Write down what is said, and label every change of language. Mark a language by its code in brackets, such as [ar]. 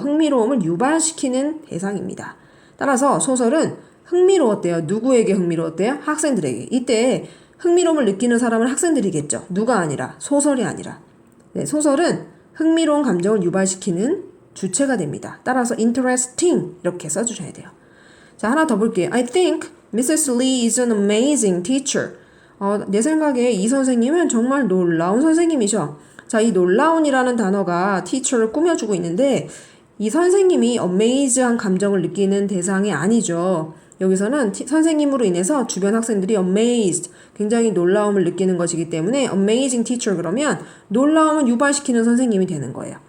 [ko] 흥미로움을 유발시키는 대상입니다. 따라서 소설은 흥미로웠대요. 누구에게 흥미로웠대요? 학생들에게. 이때 흥미로움을 느끼는 사람은 학생들이겠죠. 누가 아니라, 소설이 아니라. 네, 소설은 흥미로운 감정을 유발시키는 주체가 됩니다. 따라서 interesting 이렇게 써주셔야 돼요. 자, 하나 더 볼게요. [en] I think Mrs. Lee is an amazing teacher. [ko] 내 생각에 이 선생님은 정말 놀라운 선생님이셔. 자, 이 놀라운이라는 단어가 teacher를 꾸며주고 있는데 이 선생님이 amaze한 감정을 느끼는 대상이 아니죠. 여기서는 선생님으로 인해서 주변 학생들이 amazed, 굉장히 놀라움을 느끼는 것이기 때문에 [en] amazing teacher [ko] 그러면 놀라움을 유발시키는 선생님이 되는 거예요.